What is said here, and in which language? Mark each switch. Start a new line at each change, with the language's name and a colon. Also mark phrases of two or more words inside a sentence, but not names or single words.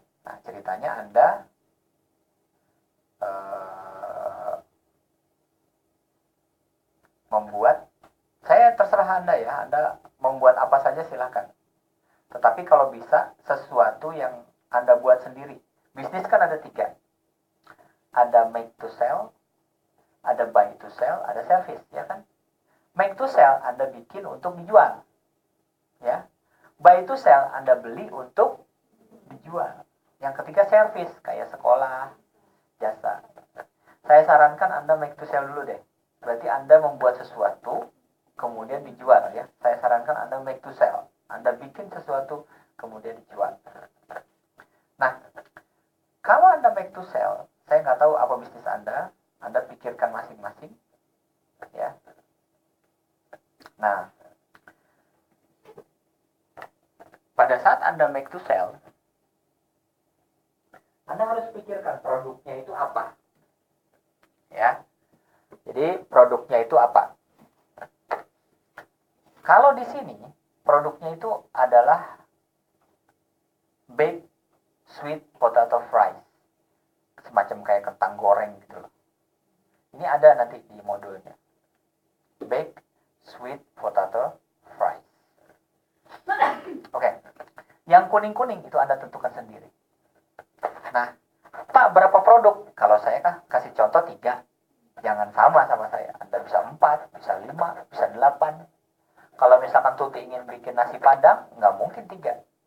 Indonesian: Nah, ceritanya Anda membuat, saya terserah Anda ya, Anda membuat apa saja silakan. Tetapi kalau bisa sesuatu yang Anda buat sendiri. Bisnis kan ada 3. Ada
English: make to sell,
Indonesian: ada
English: buy to sell,
Indonesian: ada service, ya kan?
English: Make to sell
Indonesian: Anda bikin untuk dijual, ya.
English: Buy to sell
Indonesian: Anda beli untuk dijual. Yang ketiga service, kayak sekolah, jasa. Saya sarankan Anda
English: make to sell
Indonesian: dulu deh. Berarti Anda membuat sesuatu, kemudian dijual, ya. Saya sarankan Anda
English: make to sell.
Indonesian: Anda bikin sesuatu, kemudian dijual. Nah, kalau Anda
English: make to sell,
Indonesian: saya nggak tahu apa bisnis Anda pikirkan masing-masing, ya. Nah, pada saat Anda
English: make to sell,
Indonesian: Anda harus pikirkan produknya itu apa, ya. Jadi produknya itu apa? Kalau di sini produknya itu adalah
English: baked sweet potato fries,
Indonesian: semacam kayak kentang goreng gitu loh. Ini ada nanti di modulnya,
English: baked sweet potato fries.
Indonesian: Oke. Yang kuning-kuning itu Anda tentukan sendiri. Nah, Pak, berapa produk? Kalau saya kasih contoh 3. Jangan sama saya. Anda bisa 4, bisa 5, bisa 8. Kalau misalkan Tuti ingin bikin nasi Padang, nggak mungkin 3.